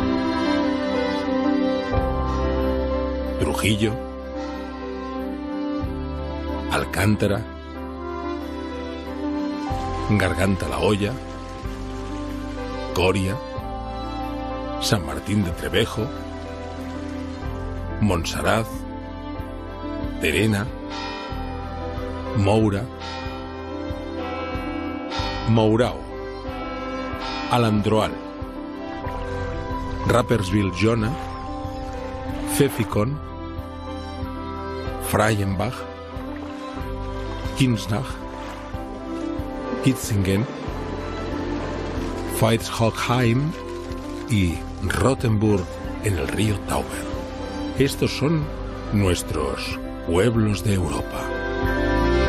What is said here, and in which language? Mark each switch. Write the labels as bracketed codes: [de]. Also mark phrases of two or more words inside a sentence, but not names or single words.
[es] Trujillo, Alcántara, Garganta la Olla, Coria, San Martín de Trevejo, Montsaraz, Terena, Moura, Mourao, Alandroal, Rapperswil-Jona, Pfäffikon, Freienbach, Kinsnach, Kitzingen, Veitshöchheim y Rothenburg en el río Tauber. Estos son nuestros pueblos de Europa.